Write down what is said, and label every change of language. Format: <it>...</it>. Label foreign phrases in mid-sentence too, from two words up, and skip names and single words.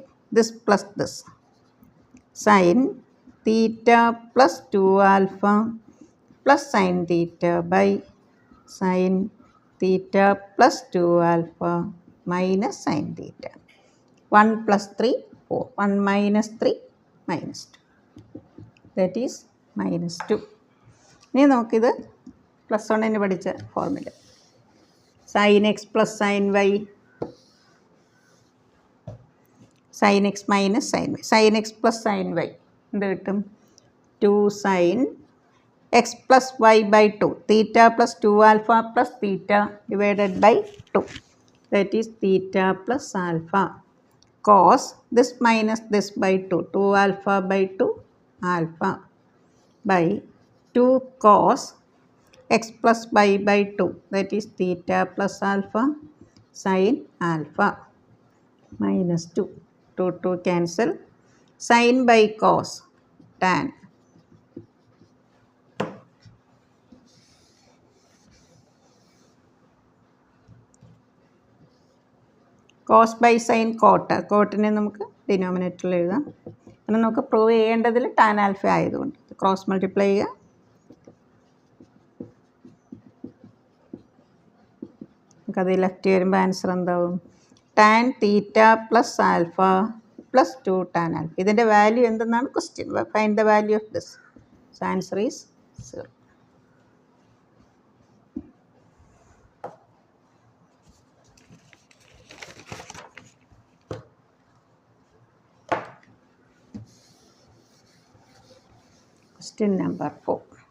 <en>this plus this sine theta plus 2 alpha plus sine theta by sine theta plus 2 alpha minus sine theta. 1 + 3 4. 1 - 3 -2. that is -2.</en> <ml>ഇനി നമുക്കിത് +1 പഠിച്ച ഫോർമുല</ml> <en>sin x plus sin y, sin x minus sin y, sin x plus sin y</en> <ml>എന്ത് കിട്ടും</ml> <en>2 sin x plus y by 2 theta plus 2 alpha plus theta divided by 2 that is theta plus alpha cos this minus this by 2 alpha by 2 alpha by 2 cos x plus y by 2 that is theta plus alpha sin alpha minus 2. 2 cancel. Sin by cos tan. Cos by sin cot.</en> <ml>കോട്ടിനെ നമുക്ക് ഡിനോമിനേറ്ററിൽ എഴുതാം. അങ്ങനെ നമുക്ക് പ്രൂവ് ചെയ്യേണ്ടതിൽ</ml> <en>tan alpha</en> <ml>ആയതുകൊണ്ട്</ml> <en>cross multiply</en> <ml>ചെയ്യുക. നമുക്കത് ലെഫ്റ്റ് വരുമ്പോൾ ആൻസർ എന്താവും</ml> <en>tan theta plus alpha plus 2 tan alpha.</en> <ml>ഇതിൻ്റെ വാല്യൂ എന്തെന്നാണ് ക്വസ്റ്റ്യൻ.</ml> <en>Find the value of this. So answer is 0. Question number 4.</en>